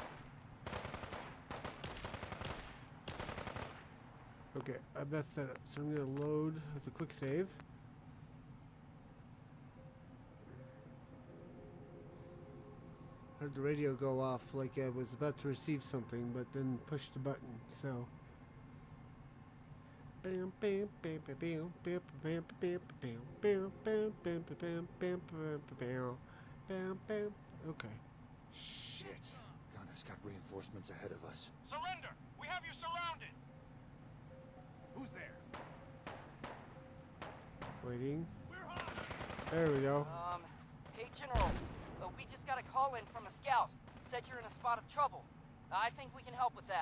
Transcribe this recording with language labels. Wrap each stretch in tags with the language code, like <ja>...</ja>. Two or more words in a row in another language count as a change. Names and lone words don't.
<en>Okay, I messed that up, so I'm gonna load with a quick save. Heard the radio go off like I was about to receive something, but then pushed the button, so. Bam bam bam bam bam bam bam bam bam bam bam bam bam bam bam bam. Okay. Shit. Gunner's got reinforcements ahead of us. Surrender! We have you surrounded! Who's there? Waiting. There we go. Hey General, we just got a call in from a scout. Said you're in a spot of trouble. I think we can help with that.</en>